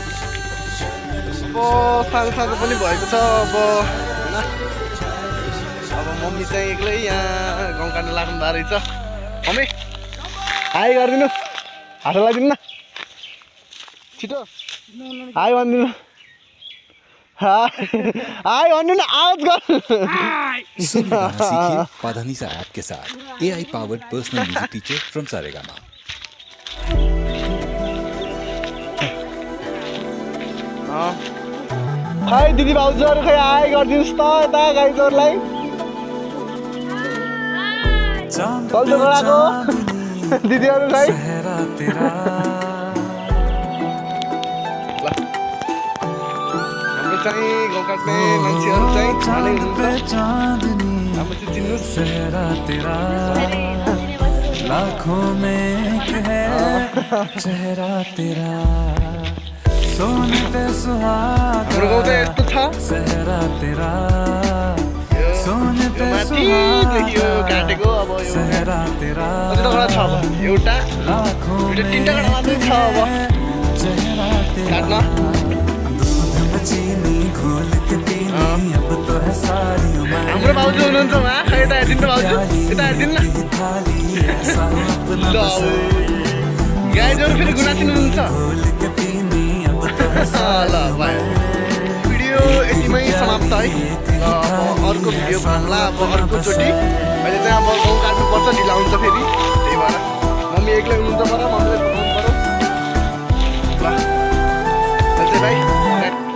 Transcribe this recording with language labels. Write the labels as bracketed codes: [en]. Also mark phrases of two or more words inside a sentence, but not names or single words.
[ne] अब सानो सानो पनि भएको छ अब होइन। अब मम्मी चाहिँ एक्लै यहाँ गाउँ काट्नु लाग्नु भएको रहेछ मम्मी हाई गरिदिनु हात लगाइदिनु न छिटो हाई भनिदिनु हाई भन्नु न आवाज गर [hi] सीखिए पाधानीसा ऐप के साथ [en] AI powered personal music teacher from Saregama। [ne] खै दिदी भाउजूहरू खै हाई गरिदिनुहोस् त यता गाईजहरूलाई चल्दो गराएको दिदीहरू खै हाम्रो चाहिँ गाउँ काट्ने मान्छेहरू चाहिँ खाने हुनुहुन्छ हाम्रो चाहिँ चिन्नुहोस् [hi] लाखों में है चेहरा तेरा सोने पे सुहागा [ne] हाम्रो गाउँ चाहिँ यस्तो छ [hi] चेहरा तेरा सोने पे [ne] माथिदेखि यो काटेको अब यो [hi] चेहरा तेरा [ne] कतिवटा कडा छ अब एउटा [hi] लाखों [ne] दुईटा तिनवटा कडा मात्रै छ अब [hi] चेहरा तेरा [ne] काट्न [hi] दूध में चीनी घोल के पीनी अब तो है सारी उम्र [ne] हाम्रो भाउजू हुनुहुन्छ उहाँ खै यता हेरिदिनु भाउजू यता हेरिदिनु न [hi] थाली ऐसा अपना [ne] ल गाईजहरू फेरि गुनासिनु हुनुहुन्छ [hi] के पीनी अब तो है [ne] ल भयो भिडियो यतिमै समाप्त है र अब अर्को भिडियो भन्ला अब अर्कोचोटि अहिले चाहिँ अब गाउँ काट्नुपर्छ ढिला हुन्छ फेरि त्यही भएर मम्मी एक्लै हुनुहुन्छ पर मम्मीलाई पठाउनु पऱ्यो ल अहिले चाहिँ भाइ